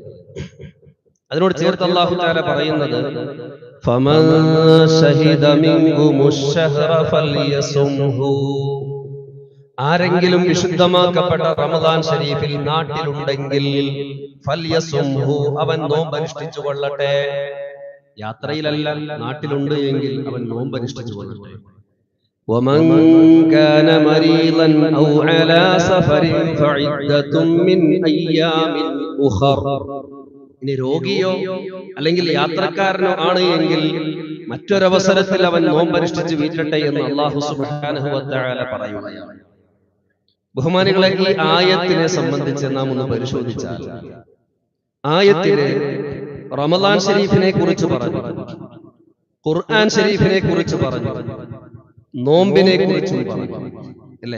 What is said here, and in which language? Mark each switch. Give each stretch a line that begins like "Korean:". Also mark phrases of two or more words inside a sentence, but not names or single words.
Malayalam: അതിനോട് ചേർത്ത്
Arabic: الله تعالى
Malayalam: പറയുന്നത്
Arabic: فمن شهد منكم الشهر فليصمه,
Malayalam: ആരെങ്കിലും വിശുദ്ധമാക്കപ്പെട്ട റമദാൻ ശരീഫിൽ നാട്ടിലുണ്ടെങ്കിൽ ഫൽയസുംഹു, അവൻ നോമ്പ് അനുഷ്ഠിച്ചു കൊള്ളട്ടെ. യാത്രയിലല്ല, നാട്ടിലുണ്ട് എങ്കിൽ അവൻ നോമ്പ് അനുഷ്ഠിച്ചു കൊള്ളട്ടെ.
Arabic: ومن كان مريضا أو على سفر فعدة من أيام أخر.
Malayalam: ഇനി രോഗിയോ അല്ലെങ്കിൽ യാത്രക്കാരനോ ആണ് എങ്കിൽ മറ്റൊരവസരത്തിൽ അവൻ നോമ്പനുഷ്ഠിച്ച് വീട്ടട്ടെ എന്ന് അല്ലാഹു
Arabic: سبحانه وتعالى
Malayalam: പറയുകയാണ്. ബഹുമാനികളെ, ഈ ആയത്തിനെ സംബന്ധിച്ച് നാം ഒന്ന് പരിശോധിച്ചാൽ ആയത്തിലെ റമദാൻ ശരീഫിനെ കുറിച്ച് പറഞ്ഞു, ഖുർആൻ ശരീഫിനെ കുറിച്ച് പറഞ്ഞു, നോമ്പിനെ കുറിച്ചും പറഞ്ഞു, അല്ലേ?